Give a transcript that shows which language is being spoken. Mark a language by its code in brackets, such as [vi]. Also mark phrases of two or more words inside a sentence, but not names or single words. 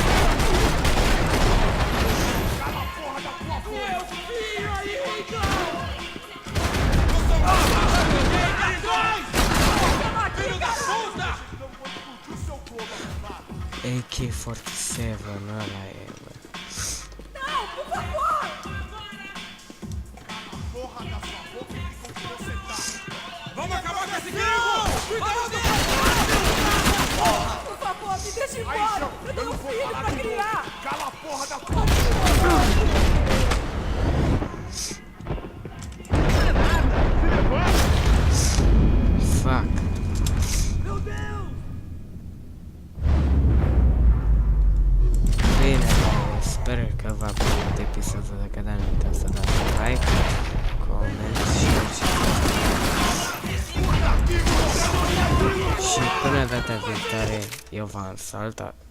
[pt] Cala a porra da tua boca! Meu filho aí, cara! Filho da puta! AK-47, [ro] ăla e, bă. [pt] Não, por favor! Vamos acabar com esse gringo! Cuidado dele! Por favor, me deixe embora! Eu tenho um filho pra criar! Cala a porra da tua boca! [en] Fuck. [pt] Meu Deus! [ro] Bine, sper că v-a plăcut episodul. Dacă da, nu uitați să dați like, coment și până data viitoare eu v-am salutat.